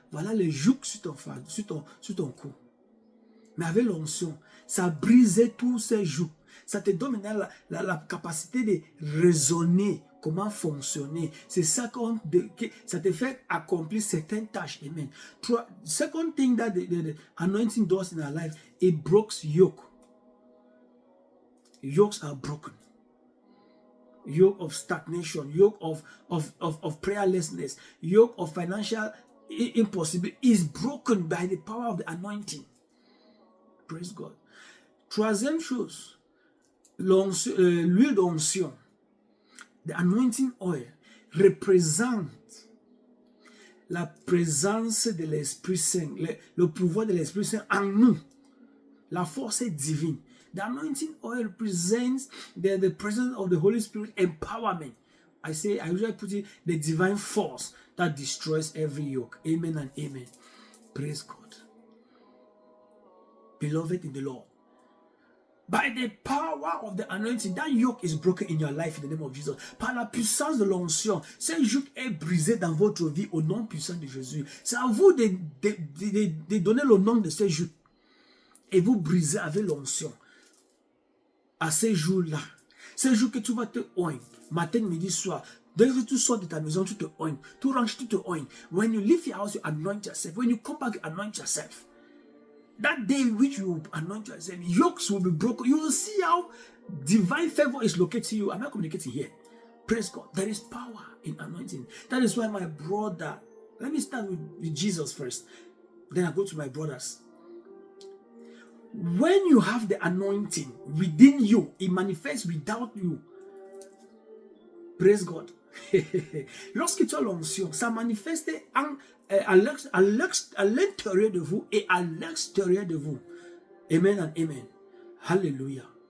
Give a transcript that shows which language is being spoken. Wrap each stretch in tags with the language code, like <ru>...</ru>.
<fr>Voilà les jougs sur ton cou. Mais avec l'onction, ça brisait tous ces jougs. Ça te donne maintenant la capacité de raisonner, comment fonctionner. C'est ça ça te fait accomplir certaines tâches. Amen.</fr> <en>Second thing that the anointing does in our life, it breaks yoke. Yokes are broken. Yoke of stagnation, yoke of prayerlessness, yoke of financial impossibility is broken by the power of the anointing. Praise God.</en> <fr>Troisième chose, l'huile d'onction,</fr> <en>the anointing oil,</en> <fr>représente la présence de l'Esprit Saint, le pouvoir de l'Esprit Saint en nous. La force est divine.</fr> <en>The anointing oil represents the presence of the Holy Spirit empowerment. I usually put it the divine force that destroys every yoke. Amen and amen. Praise God. Beloved in the Lord, by the power of the anointing, that yoke is broken in your life in the name of Jesus.</en> <fr>Par la puissance de l'onction, ce joug est brisé dans votre vie au nom puissant de Jésus. C'est à vous de donner le nom de ce joug. Et vous brisez avec l'onction. À ces jours-là, ces jours que tu vas te oindre, matin, midi, soir. Dès que tu sors de ta maison, tu te oignes. Tu ranges, tu te oignes.</fr> <en>When you leave your house, you anoint yourself. When you come back, you anoint yourself. That day which you anoint yourself, yokes will be broken. You will see how divine favor is locating you. Am I communicating here? Praise God. There is power in anointing. That is why my brother, let me start with Jesus first. Then I go to my brothers. When you have the anointing within you, it manifests without you. Praise God.</en> <fr>Lorsque tu as l'onction, ça manifeste à l'intérieur de vous et à l'extérieur de vous.</fr> <en>Amen and amen.</en> <fr>Hallelujah.</fr>